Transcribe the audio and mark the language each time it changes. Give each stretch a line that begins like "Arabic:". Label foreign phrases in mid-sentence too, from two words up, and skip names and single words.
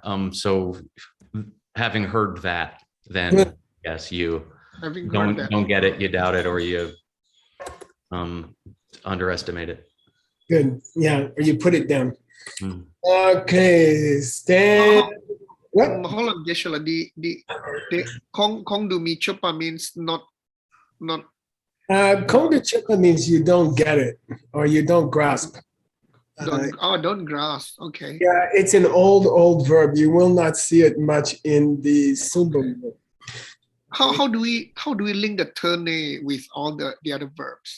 English: So having heard that, then Good. yes, you Having heard that. don't get it, you doubt it, or you underestimate it. Good. Yeah, or you put it down. Hmm. Okay, Stan. What? Hold on, Joshua. The
Tibetan: Kong du mi chupa
English: means not.
Tibetan: Konga chupa
English: means you don't get it or you don't grasp. Don't grasp. Okay. Yeah, it's an old verb. You will not see it much in the Sumba. How do we link the terne with all the other verbs?